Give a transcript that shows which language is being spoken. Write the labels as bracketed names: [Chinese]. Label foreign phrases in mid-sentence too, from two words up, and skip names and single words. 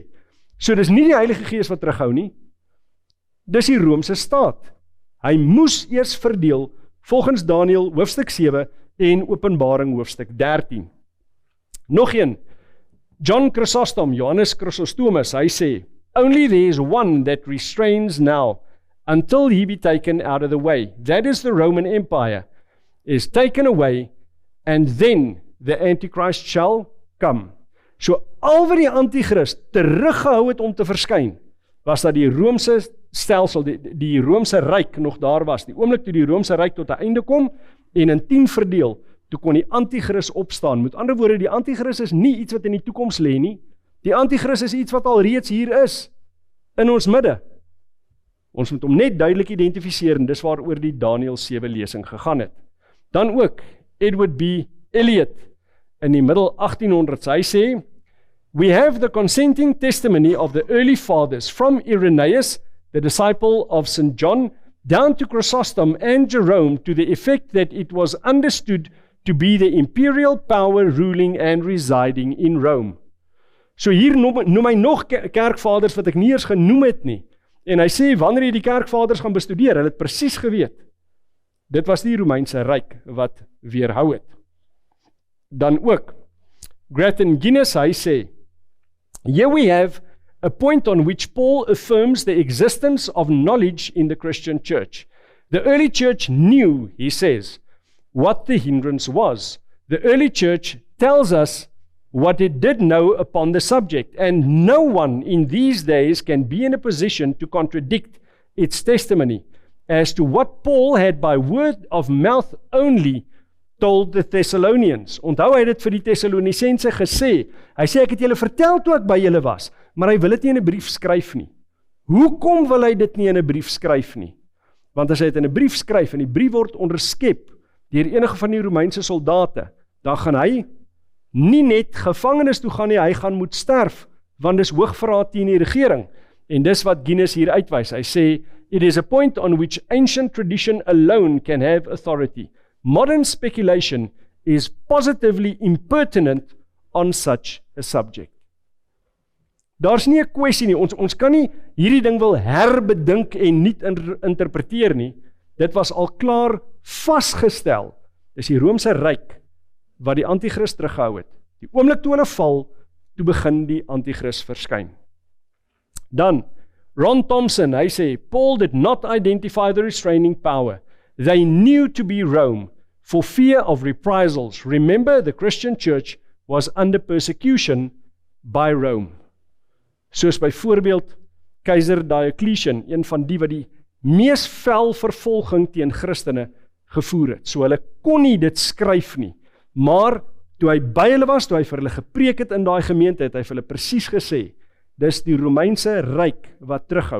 [Afrikaans] So dis nie die Heilige Gees wat terughou nie, dis die Romeinse staat. Hy moes eers verdeel, volgens Daniël hoofstuk 7 en Openbaring hoofstuk 13. Nog een, John Chrysostom, Johannes Chrysostomus, hy sê, [English] only there is one that restrains now, until he be taken out of the way. That is the Roman Empire, is taken away, and then the Antichrist shall come. [Afrikaans] So al wat die Antichrist teruggehou het om te verskyn, was dat die Romeinse stelsel, die Romeinse ryk nog daar was. Die oomblik toe die Romeinse ryk tot 'n einde kom, en in 10 verdeel, toe kon die Antichrist opstaan. Met ander woorde, die Antichrist is nie iets wat in die toekoms lê nie. Die Antichrist is iets wat al reeds hier is, in ons midde. Ons moet hom net duidelik identifiseer, en dis waaroor die Daniël 7 lesing gegaan het. Dan ook, Edward B. Elliot, in die middel 1800s, hy sê, [English] we have the consenting testimony of the early fathers, from Irenaeus, the disciple of St. John, down to Chrysostom and Jerome, to the effect that it was understood to be the imperial power ruling and residing in Rome. [Afrikaans] So hier noem hy nog kerkvaders wat ek nie eers genoem het nie. En hy sê, wanneer jy die kerkvaders gaan bestudeer, hulle het presies geweet. Dit was die Romeinse ryk wat weerhou het. Dan ook, [English] Grattan Guinness, [Afrikaans] hy sê, [English] here we have a point on which Paul affirms the existence of knowledge in the Christian church. The early church knew, he says, what the hindrance was. The early church tells us what it did know upon the subject, and no one in these days can be in a position to contradict its testimony as to what Paul had by word of mouth only told the Thessalonians. [Afrikaans] Onthou hy het dit vir die Thessalonicense gesê. Hy sê, ek het julle vertel toe ek by julle was, maar hy wil dit nie in 'n brief skryf nie. Hoekom wil hy dit nie in 'n brief skryf nie? Want as hy dit in 'n brief skryf, en die brief word onderskep deur enige van die Romeinse soldate, dan gaan hy nie net gevangenis toe gaan nie, hy gaan moet sterf, want dis hoogverraad teen die regering. En dis wat Guinness hier uitwys. Hy sê, [English] it is a point on which ancient tradition alone can have authority. Modern speculation is positively impertinent on such a subject. [Afrikaans] Daar's nie 'n kwessie nie, ons kan nie hierdie ding wil herbedink en nie interpreteer nie. Dit was al klaar vasgestel. Dis die Romeinse ryk wat die Antichrist teruggehou het. Die oomblik toe hulle val, toe begin die Antichrist verskyn. Dan, Ron Thompson, hy sê, [English] Paul did not identify the restraining power. They knew to be Rome, for fear of reprisals. Remember, the Christian church was under persecution by Rome. [Afrikaans] Soos byvoorbeeld keiser Diocletian, een van die wat die mees fel vervolging teen Christene gevoer het. So hulle kon nie dit skryf nie. Maar toe hy by hulle was, toe hy vir hulle gepreek het in daai gemeente, het hy vir hulle presies gesê, dis die Romeinse ryk wat terughou.